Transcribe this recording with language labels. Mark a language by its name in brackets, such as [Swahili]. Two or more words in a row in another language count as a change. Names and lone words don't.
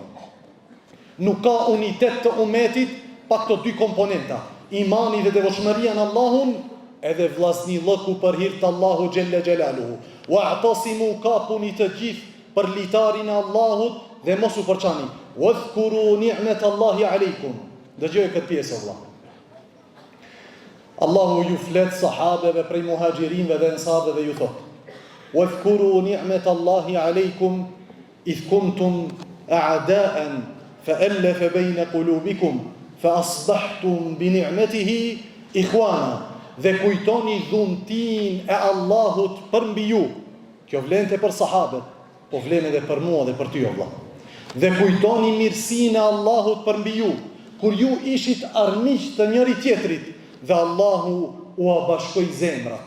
[Albanian] Nuk ka unitet të ummetit pa këto 2 komponenta, imani dhe devotshmëria në Allahun, edhe vllaznillëku për hir të Allahu [Arabic] جل جلاله. [Albanian] Wa'tasimu, kapuni të gjithë për litarin e Allahut dhe mos u përçani. [Arabic] واذكروا نعمة الله عليكم. [Albanian] Dëgjoj këtë pjesë vëlla. Allahu ju flet sahabeve prej muhaxhirinëve dhe ensarëve dhe ju thot: [Arabic] واذكروا نعمة الله عليكم إذ كنتم أعداء فألف بين قلوبكم فأصبحتم بنعمته إخوانا [Albanian] dhe kujtoni dhuntin e Allahut për mbi ju. Kjo vlente për sahabët, po vlen edhe për mua dhe për ty o vëlla. Dhe kujtoni mirësinë e Allahut për mbi ju, kur ju ishit armiq të njëri tjetrit dhe Allahu u bashkoi zemrat.